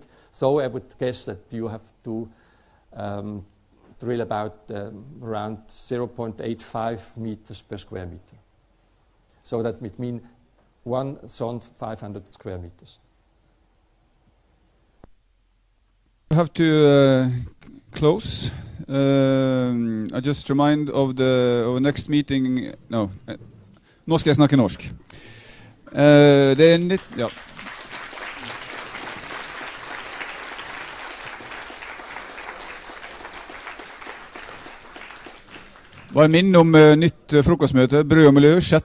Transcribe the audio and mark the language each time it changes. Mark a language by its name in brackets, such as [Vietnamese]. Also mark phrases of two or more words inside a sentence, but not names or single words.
[English] So I would guess that you have to drill about around 0.85 meters per square meter. So that would mean 1,500 square meters. I have to close. I just remind of the next meeting. No, [Norwegian] nå skal jeg snakke norsk. Det nytt, ja. Bare minne om nytt frokostmøte, Brød og miljø, 6.